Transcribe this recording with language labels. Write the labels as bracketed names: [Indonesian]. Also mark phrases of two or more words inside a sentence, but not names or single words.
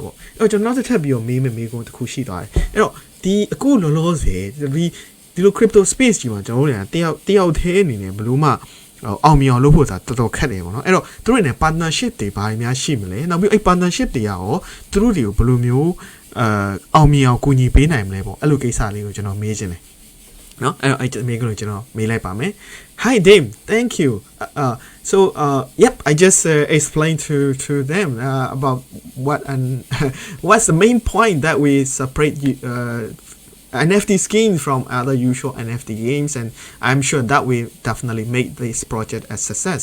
[Burmese] ပေါ့အဲ့တော့ကျွန်တော်နောက်တစ်ထပ်ပြီးတော့မေးခွန်းတစ်ခုရှိသွားတယ်အဲ့တော့ဒီအခုလောလောဆယ်ဒီလို [English] crypto space [Burmese] ကြီးမှာကျွန်တော်တို့ကတယောက်သေး အနေနဲ့ဘလို့မှအောင်မြင်အောင်လုပ်ဖို့ဆိုတာတော်တော်ခက်တယ်ပေါ့နော်အဲ့တော့သူတို့နဲ့ partnership တွေဘာတွေများရှိမလဲနောက်ပြီး အဲ့ partnership တွေရောသူတို့တွေကိုဘယ်လိုမျိုးအောင်မြင်အောင်ကူညီပေးနိုင်မလဲပေါ့အဲ့လိုကိစ္စလေးကိုကျွန်တော်မေးချင်တယ်နော်အဲ့တော့အဲ့မေးခွန်းကိုကျွန်တော်မေးလိုက်ပါမယ် [English] Hi Dame thank you so yep I just explained to them about what and what's the main point that we separate NFT skins from other usual NFT games, and I'm sure that will definitely make this project a success.